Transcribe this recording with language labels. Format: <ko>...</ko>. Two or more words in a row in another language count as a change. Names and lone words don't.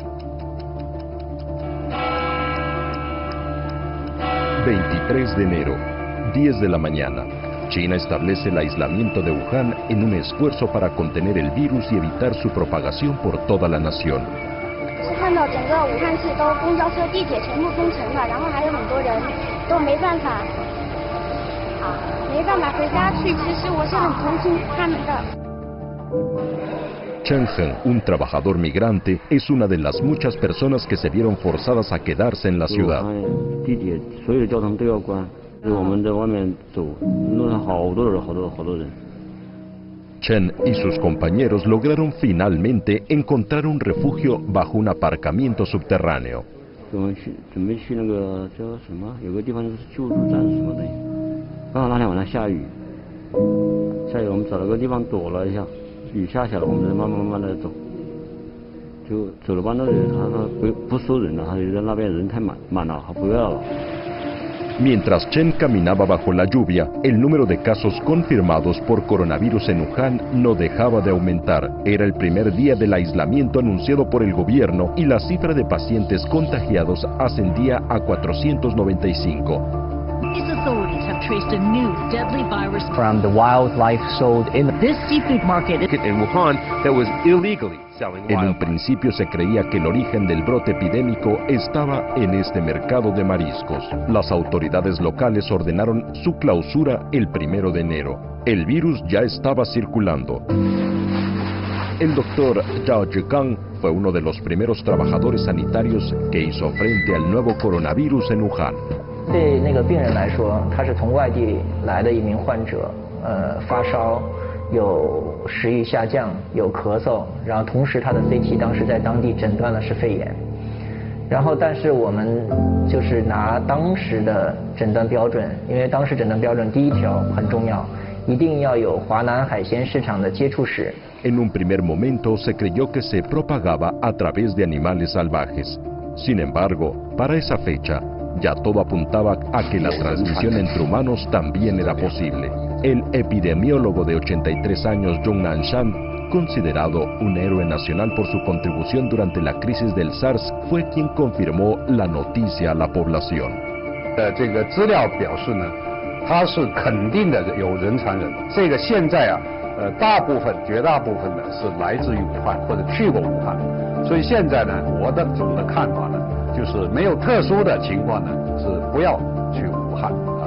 <es>23 de enero, 10 de la mañana. China establece el aislamiento de Wuhan en un esfuerzo para contener el virus y evitar su propagación por toda la nación.</es> <zh>是看到整个武汉市都公交车、地铁全部封城了，然后还有很多人都没办法回家去。其实我是很同情他们的。</zh> <es>Chen Heng, un trabajador migrante, es una de las muchas personas que se vieron forzadas a quedarse en la ciudad.</es> <zh>地铁所有的交通都要关，我们在外面走，路上好多人。</zh> <es>Chen y sus compañeros lograron finalmente encontrar un refugio bajo un aparcamiento subterráneo.</es> <zh>准备去那个叫什么，有个地方就是救助站什么的。刚好那天晚上下雨，我们找了个地方躲了一下，雨下起来，我们再慢慢的走。就走了半路，他说不收人了，他觉得那边人太满了，他不要了。</zh> <es>Mientras Chen caminaba bajo la lluvia, el número de casos confirmados por coronavirus en Wuhan no dejaba de aumentar. Era el primer día del aislamiento anunciado por el gobierno y la cifra de pacientes contagiados ascendía a 495.</es> <en>Authorities have traced a new deadly virus from the wildlife sold in this seafood market in Wuhan.</en> <es>En un principio se creía que el origen del brote epidémico estaba en este mercado de mariscos. Las autoridades locales ordenaron su clausura el 1 de enero. El virus ya estaba circulando. El doctor Zhao Zhikang fue uno de los primeros trabajadores sanitarios que hizo frente al nuevo coronavirus en Wuhan.</es> <zh>对那个病人来说，他是从外地来的一名患者，发烧，有食欲下降，有咳嗽，然后同时他的 CT 当时在当地诊断的是肺炎，然后但是我们就是拿当时的诊断标准，因为当时诊断标准第一条很重要，一定要有华南海鲜市场的接触史。</zh> <es>En un primer momento se creyó que se propagaba a través de animales salvajes. Sin embargo, para esa fecha, ya todo apuntaba a que la transmisión entre humanos también era posible. El epidemiólogo de 83 años Zhong Nanshan, considerado un héroe nacional por su contribución durante la crisis del SARS, fue quien confirmó la noticia a la población.</es> <zh>这个资料表示呢，它是肯定的有人传人。这个现在啊，绝大部分呢是来自于武汉或者去过武汉，所以现在呢，我的总的看法呢，就是没有特殊的情况呢，是不要去武汉啊。</zh>